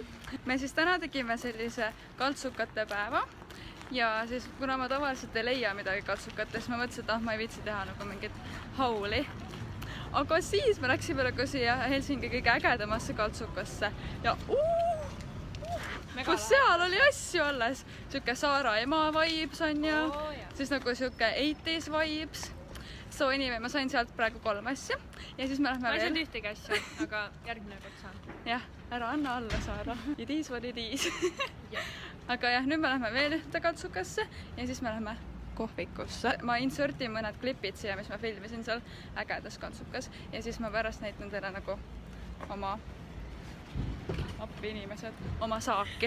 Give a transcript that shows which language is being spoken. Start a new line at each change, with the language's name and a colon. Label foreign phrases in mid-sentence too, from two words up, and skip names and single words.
Estonian: Me siis täna tegime sellise kaltsukate päeva ja siis kuna ma tavaliselt ei leia midagi kaltsukates, ma mõtlesin, et ma ei viitsi teha nagu mingit hauli. Aga siis me läksime nagu siia Helsingi kõige ägedamasse kaltsukasse ja kus seal oli asju alles. Siuke Saara ema vibes on ja siis nagu siuke 80s vibes.
English: So anyway,
Estonian: ma sain sealt praegu 3 asja ja siis me lähme veel. Ma ei saanud ühtegi asja, aga järgmine kord saan. Jah, ära anna alla, Saara.
English: It is what it is.
Estonian: Aga jah, nüüd me lähme veel ühte katsukasse ja siis me lähme kohvikusse. Ma insertin mõned klipid siia, mis ma filmisin seal ägedas katsukas ja siis ma pärast näitan teile nagu oma appi inimesed, oma saaki.